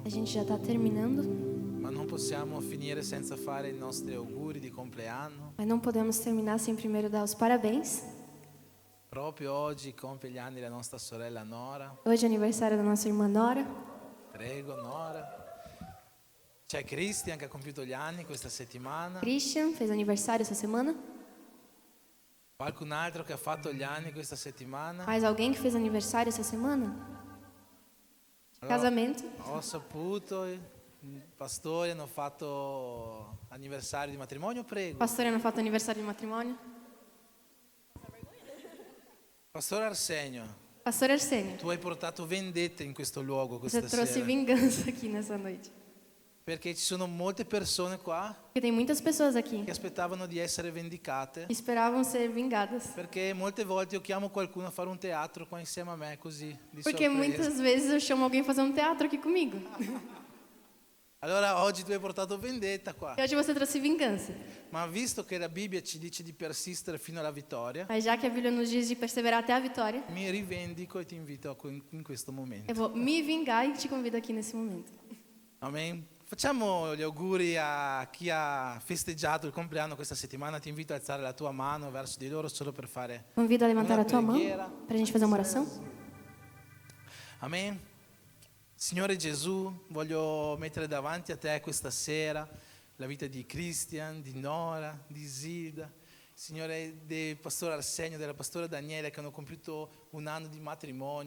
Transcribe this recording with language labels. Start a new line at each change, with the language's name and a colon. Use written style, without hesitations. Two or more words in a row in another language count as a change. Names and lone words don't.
Portuguese: A gente já está terminando,
Italian: ma non possiamo finire senza fare i nostri auguri di compleanno.
Portuguese: mas não podemos terminar sem primeiro dar os parabéns.
Italian: Proprio oggi compie gli anni la nostra sorella Nora.
Portuguese: Hoje é aniversário da nossa irmã Nora.
Italian: Prego, Nora. C'è Christian che ha compiuto gli anni questa settimana.
Portuguese: Christian fez aniversário essa semana.
Italian: Qualcun altro che ha fatto gli anni questa settimana.
Portuguese: Mais alguém que fez aniversário essa semana?
Italian: Allora,
Portuguese: Casamento.
Italian: ho saputo, i pastori hanno fatto anniversario di matrimonio, prego. Pastori hanno fatto aniversário di matrimonio. Pastore Arsenio,
Portuguese: Pastor Arsenio,
Italian: tu hai portato vendetta in questo luogo
Portuguese: você
Italian: questa
Portuguese: trouxe
Italian: sera.
Portuguese: vingança aqui nessa noite.
Italian: Perché ci sono molte persone qua
Portuguese: Porque tem muitas pessoas aqui
Italian: che aspettavano di essere vendicate.
Portuguese: que esperavam ser vingadas.
Italian: Perché molte volte io chiamo qualcuno a fare un teatro qua insieme a me, così, di
Portuguese: Porque
Italian: sorpresa.
Portuguese: muitas vezes eu chamo alguém pra fazer um teatro aqui comigo.
Italian: Allora oggi tu hai portato vendetta qua.
Portuguese: E hoje você trouxe vingança.
Italian: Ma visto che la Bibbia ci dice di persistere fino alla vittoria,
Portuguese: Mas já que a Bíblia nos diz de perseverar até a vitória,
Italian: mi rivendico e ti invito in questo momento.
Portuguese: eu vou me vingar e te convido aqui nesse momento. Amen.
Italian: Facciamo gli auguri a chi ha festeggiato il compleanno questa settimana. Ti invito a alzare la tua mano verso di loro solo per fare
Portuguese: Convido a levantar
Italian: una
Portuguese: a tua mão
Italian: preghiera.
Portuguese: para a gente fazer uma oração. Amen.
Italian: Signore Gesù, voglio mettere davanti a te questa sera la vita di Christian, di Nora, di Zilda, Signore, del pastore Arsenio, della pastora Daniela che hanno compiuto un anno di matrimonio.